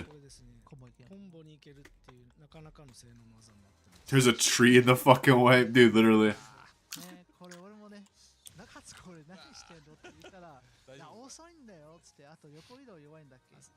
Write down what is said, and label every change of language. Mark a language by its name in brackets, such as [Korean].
[Japanese] これですねコンボに行けるっていうなかなかの性能の技になってます。 [English] There's a tree in the fucking way, dude, literally. [Japanese] これ俺もね、中津これ何してんのって言ったら、いや遅いんだよっつって、あと横移動弱いんだっけ。